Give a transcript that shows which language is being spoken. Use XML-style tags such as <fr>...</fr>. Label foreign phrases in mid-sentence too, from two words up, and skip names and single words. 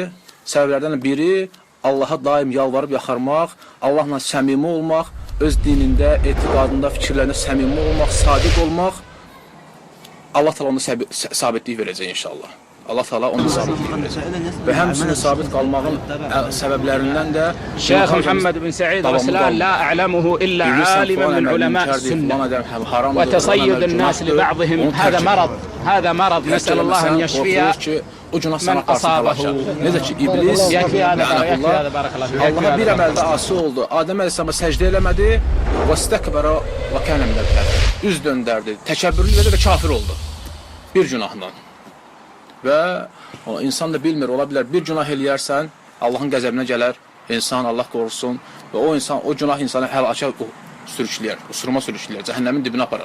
<az>Səbəblərdən biri Allaha daim yalvarıb yaxarmaq, Allahla səmimi olmaq, öz dinində, etiqadında, fikirlərində səmimi olmaq, sadiq olmaq. Allah Teala onu sabitlik verəcək inşallah. Allah Teala onu sabitlik verəcək. Və həmçinin sabit qalmağın səbəblərindən də</az> <ar>شيخ محمد بن سعيد رسلان لا أعلمه إلا عالما من علماء السنة وتصيد الناس لبعضهم هذا مرض نسأل الله أن يشفي من أصابه.</ar> <az>Necə ki, İblis Allaha bir əməldə asi oldu. Adəm Əleyhisselama səcdə eləmədi</az> <ar>و استكبر و كان من الكافر.</ar> <az>Üz döndərdi, təkəbbürlü və kafir oldu. Bir günahla. Və insan da bilmir, ola bilər, bir günah eləyərsən, Allahın qəzəbinə gələr, insan, Allah qorusun və o günah insanı həlakə sürükləyər, usuruma sürükləyər, cəhənnəmin dibinə aparar.</az>